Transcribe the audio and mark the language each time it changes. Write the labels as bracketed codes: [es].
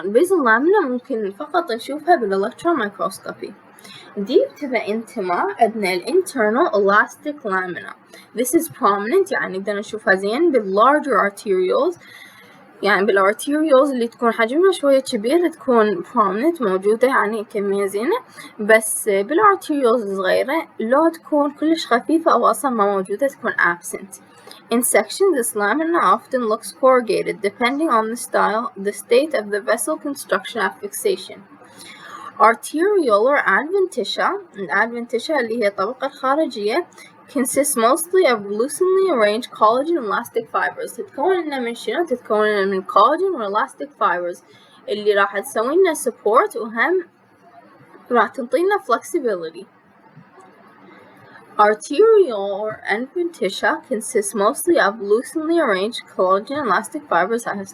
[ar] البيزل لامينا ممكن فقط نشوفها بالإلكترون مايكروسكوبي. [en] Deep to the intima عندنا internal elastic lamina. This is prominent [ar] يعني نقدر نشوفها زين larger arterioles، يعني بالارتيريولز اللي تكون حجمها شوية كبير تكون prominent موجودة يعني كمية زينة، بس بالارتيريولز الصغيرة لو تكون كلش خفيفة أو أصلا ما موجودة تكون absent. [en] In section, this lamina often looks corrugated depending on the state of the vessel construction at fixation. Arteriolar adventitia [ar] اللي هي الطبقة الخارجية [en] consists mostly of loosely arranged collagen and elastic fibers. [ar] تتكون لنا من شنو؟ تتكون لنا من collagen و elastic fibers اللي راح تسوي لنا support وهم راح تنطينا flexibility. [en] Arteriolar adventitia consists mostly of loosely arranged collagen and elastic fibers.